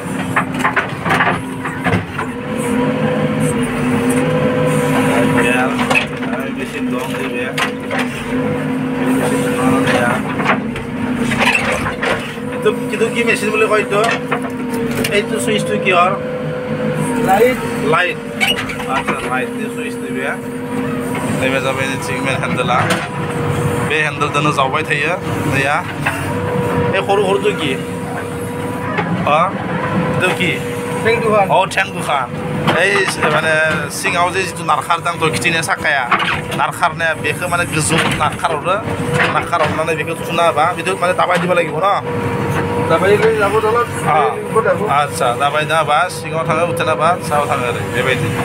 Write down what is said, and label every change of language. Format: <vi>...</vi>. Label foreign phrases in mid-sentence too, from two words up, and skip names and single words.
<as>বেছি দম দিবে কিন্তু কি মেচিন বুলি কয় এইটো সুইচটো কি হয় লাইট আচ্ছা লাইট সুইচ দিবে</as> <brx>नैबे जाबाय सिगमेन्ट हेन्देला बे हेन्देलजोंनो जावबाय थायो दैया</brx> <as>এই সৰু সৰুটো কি এইটো কি ঠেং দুখান এই মানে</as> <brx>सिङाव</brx> <as>যে যিটো নাৰখাৰ দাংটো</as> <brx>खिथिनाया साखाया नारखारनाया बेखौ माने गोजौ नारखारहरनानै बेखौ थुना होबा बेखौ माने दाबाय दिबा লাগিব न आदसा दाबाय ना होबा सिङाव थाङो उथेना होबा सायाव थाङो आरो बेबायदि</brx>